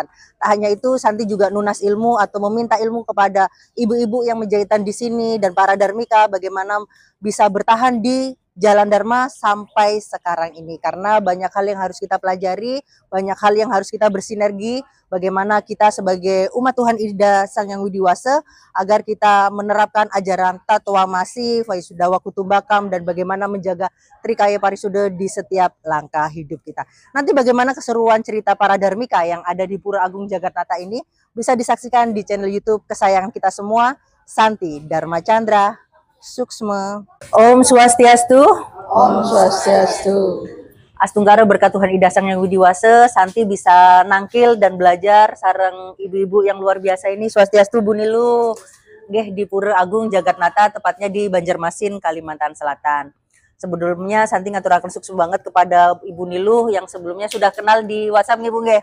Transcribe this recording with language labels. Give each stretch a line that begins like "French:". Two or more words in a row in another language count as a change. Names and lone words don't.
Indonesian: Tak hanya itu, Santi juga nunas ilmu atau meminta ilmu kepada ibu-ibu yang menjahitan di sini dan para dharmika bagaimana bisa bertahan di Jalan Dharma sampai sekarang ini, karena banyak hal yang harus kita pelajari, banyak hal yang harus kita bersinergi, bagaimana kita sebagai umat Tuhan Ida Sang Yang Widiwasa agar kita menerapkan ajaran
Sanskrit: Tatwa Masi, Vaisudawa Kutumbakam,
Indonesian: dan bagaimana menjaga Trikaya Parisuda di setiap langkah hidup kita. Nanti bagaimana keseruan cerita para dharmika yang ada di Pura Agung Jagatnata ini bisa disaksikan di channel YouTube kesayangan kita semua, Santi Dharma Chandra Suksma.
Balinese: Om Swastiastu. Om Swastiastu.
Indonesian: Astungkara berkat Tuhan Ida Sang Yang Widiwasa, Santi bisa nangkil dan belajar sareng ibu-ibu yang luar biasa ini. Swastiastu Bu Nilu. Nggih, di Pura Agung Jagatnata, tepatnya di Banjarmasin, Kalimantan Selatan. Sebelumnya Santi ngaturaken sukses banget kepada Ibu Nilu yang sebelumnya sudah kenal di WhatsApp nih Bu nggih.